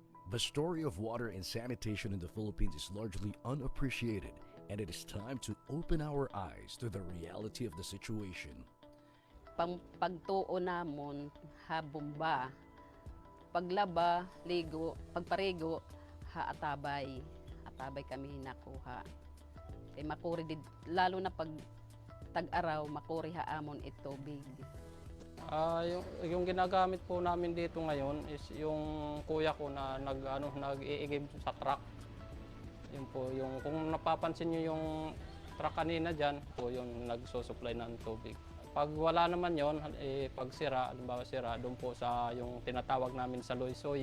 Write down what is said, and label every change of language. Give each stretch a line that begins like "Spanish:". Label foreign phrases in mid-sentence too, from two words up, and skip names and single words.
English: The story of water and sanitation in the Philippines is largely unappreciated, and it is time to open our eyes to the reality of the situation.
Waray: Pagtuo namon ha bomba, paglaba, ligo, pagparigo ha atabay. Atabay kami nakuha. Kay makuri lalo na pag tag-araw makuri ha amon itubig.
Filipino: Yung ginagamit po namin dito ngayon is yung kuya ko na nag-iigib sa truck. Yun po, yung kung napapansin niyo yung truck kanina diyan, po yung nagso-supply ng tubig. Pag wala naman yon, pag sira, halimbawa sira, doon po sa yung tinatawag namin sa loysoy.